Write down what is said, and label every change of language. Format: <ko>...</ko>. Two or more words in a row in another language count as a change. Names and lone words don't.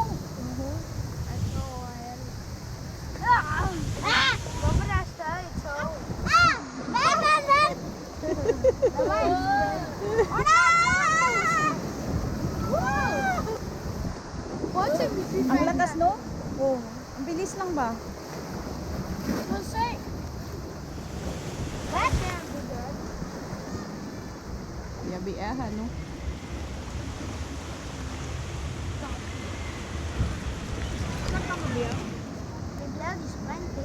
<da>Jeg tror, hvorfor der er stadig tog? Vent! Der var en. Åh nej! Prøv hvis vi</da> <tl>Ang lakas no? Oh, ang bilis lang ba?</tl> <da>Prøv at se. Hvad kan vi gøre? Ja, vi er her nu. Så kommer vi op. Vi er glade, de sprængte.</da>